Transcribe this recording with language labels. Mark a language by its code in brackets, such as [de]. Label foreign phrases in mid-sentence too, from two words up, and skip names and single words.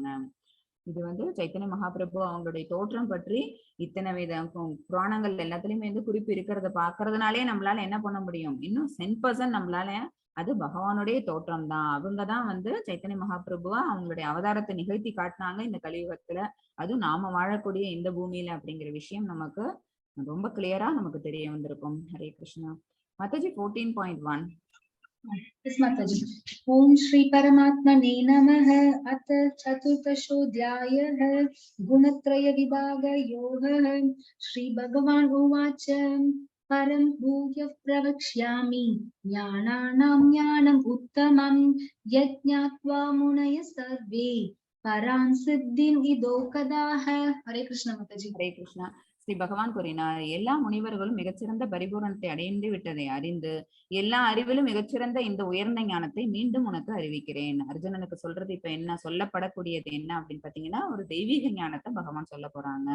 [ta] இது வந்து சைத்தன்ய மகாபிரபு அவங்களுடைய தோற்றம் பற்றி இத்தனை வித புராணங்கள் எல்லாத்துலயுமே வந்து குறிப்பு இருக்கிறத பாக்குறதுனாலே நம்மளால என்ன பண்ண முடியும், இன்னும் 10% நம்மளால அது பகவானுடைய தோற்றம் தான். அவங்கதான் வந்து சைத்தன்ய மகாபிரபுவா அவங்களுடைய அவதாரத்தை நிகழ்த்தி காட்டினாங்க இந்த கலியுகத்துல, அதுவும் நாம வாழக்கூடிய இந்த பூமியில அப்படிங்கிற விஷயம் நமக்கு ரொம்ப கிளியரா நமக்கு தெரிய வந்திருக்கும். ஹரே கிருஷ்ணா. மாதாஜி 14.1. [en] Yes, Mataji. [sa] ॐ श्री परमात्मने नमः. अथ चतुर्दशोऽध्यायः गुणत्रय विभाग योगः. श्री भगवान् उवाच परं भूयः प्रवक्ष्यामि ज्ञानानां ज्ञानम् उत्तमं यज्ञात्वा मुनयः सर्वे परां सिद्धिम् इदो कदाः. [hi] हरे कृष्ण माताजी. [ta] ஹரே கிருஷ்ணா. ஸ்ரீ பகவான் கூறினார், எல்லா முனிவர்களும் மிகச்சிறந்த பரிபூரணத்தை அடைந்து விட்டதை அறிந்து எல்லா அறிவிலும் மிகச்சிறந்த இந்த உயர்ந்த ஞானத்தை மீண்டும் உனக்கு அறிவிக்கிறேன். அர்ஜுனனுக்கு சொல்றது இப்ப என்ன சொல்லப்படக்கூடியது என்ன அப்படின்னு பாத்தீங்கன்னா, ஒரு தெய்வீக ஞானத்தை பகவான் சொல்ல போறாங்க.